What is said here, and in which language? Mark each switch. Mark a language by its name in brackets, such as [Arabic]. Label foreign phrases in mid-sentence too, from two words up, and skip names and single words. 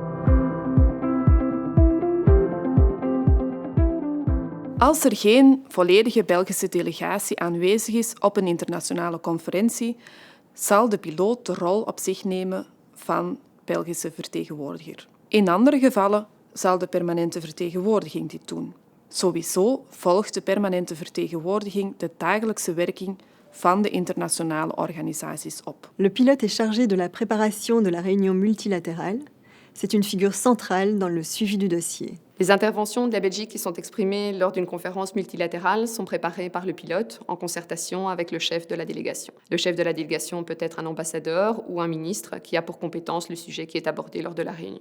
[Dutch] Als er geen volledige Belgische delegatie aanwezig is op een internationale conferentie, zal de piloot de rol op zich nemen van Belgische vertegenwoordiger. In andere gevallen zal de permanente vertegenwoordiging dit doen. Sowieso volgt de permanente vertegenwoordiging de dagelijkse werking van de internationale organisaties op. [French] Le pilote est chargé de la préparation de la réunion multilatérale. C'est une figure centrale dans le suivi du dossier. Les interventions de la Belgique qui sont exprimées lors d'une conférence multilatérale sont préparées par le pilote en concertation avec le chef de la délégation. Le chef de la délégation peut être un ambassadeur ou un ministre qui a pour compétence le sujet qui est abordé lors de la réunion.